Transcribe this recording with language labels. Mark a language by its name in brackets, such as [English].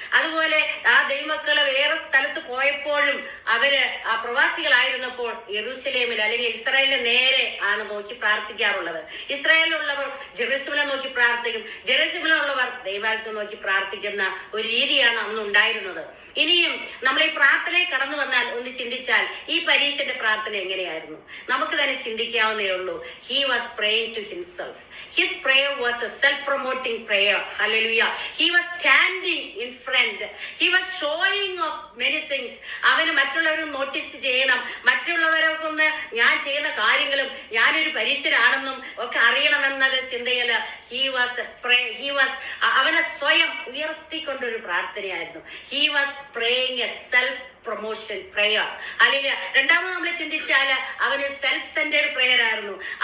[Malayalam] അതുപോലെ ആ ദൈവമക്കള് വേറെ സ്ഥലത്ത് പോയപ്പോഴും അവര് ആ പ്രവാസികളായിരുന്നപ്പോൾ യെരൂശലേമിൽ അല്ലെങ്കിൽ ഇസ്രായേലിന് നേരെ ആണ് നോക്കി പ്രാർത്ഥിക്കാറുള്ളത്. ഇസ്രായേലിലുള്ളവർ ജെറുസലേമിനെ നോക്കി പ്രാർത്ഥിക്കും, ജെറുസലേമിലുള്ളവർ ദൈവാലയത്തെ നോക്കി പ്രാർത്ഥിക്കുന്ന ഒരു രീതിയാണ് അന്ന് ഉണ്ടായിരുന്നത്. ഇനിയും നമ്മൾ ഈ പ്രാർത്ഥനയിൽ കടന്നു വന്നാൽ ഒന്ന് ചിന്തിച്ചാൽ ഈ പരീക്ഷന്റെ പ്രാർത്ഥന എങ്ങനെയായിരുന്നു നമുക്ക് തന്നെ ചിന്തിക്കാവുന്നേ ഉള്ളൂ. [English] He was praying to himself. His prayer was a self-promoting prayer. Hallelujah. He was standing in front. He was showing off many things. [Malayalam] അവന് മറ്റുള്ളവർ നോട്ടീസ് ചെയ്യണം, മറ്റുള്ളവരൊക്കെ ഒന്ന് ഞാൻ ചെയ്യുന്ന കാര്യങ്ങളും ഞാനൊരു പരീക്ഷനാണെന്നും ഒക്കെ അറിയണമെന്നത് ചിന്തയില് [English] he was [Malayalam] അവനെ സ്വയം ഉയർത്തിക്കൊണ്ടൊരു പ്രാർത്ഥനയായിരുന്നു. [English] He was praying a self promotion prayer. [Malayalam] അല്ലെങ്കിൽ രണ്ടാമത് നമ്മൾ ചിന്തിച്ചാൽ അവനൊരു സെൽഫ് സെന്റേഡ് പ്രേയർ ആയിരുന്നു.